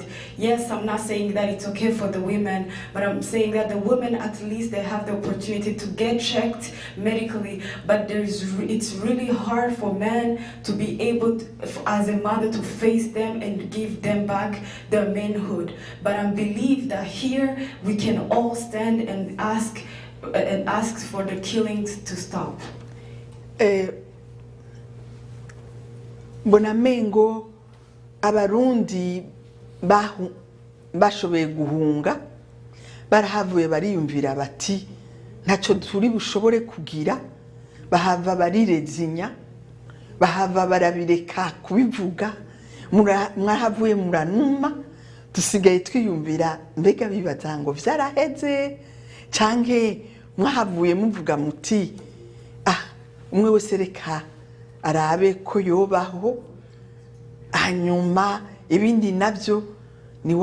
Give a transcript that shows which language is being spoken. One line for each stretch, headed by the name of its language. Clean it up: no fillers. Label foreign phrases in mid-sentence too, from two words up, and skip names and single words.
English: Yes, I'm not saying that it's okay for the women, but I'm saying that the women, at least they have the opportunity to get checked medically, but it's really hard for men to be able to, as a mother, to face them and give them back their manhood. But I believe that here we can all stand and ask for the killings to stop.
Rundi: Bonamengo abarundi bashoboye guhunga barahavuye bariyumvira bati ntaco turi bushobore kugira, bahava barirezinya, bahava barabireka kubivuga, mwahavuye muranuma, dusigaye twiyumvira mbega bibaza ngo vyaraheze canke mwahavuye muvuga muti umwe wese reka arabe ko yobaho, hanyuma ibindi navyo ni wa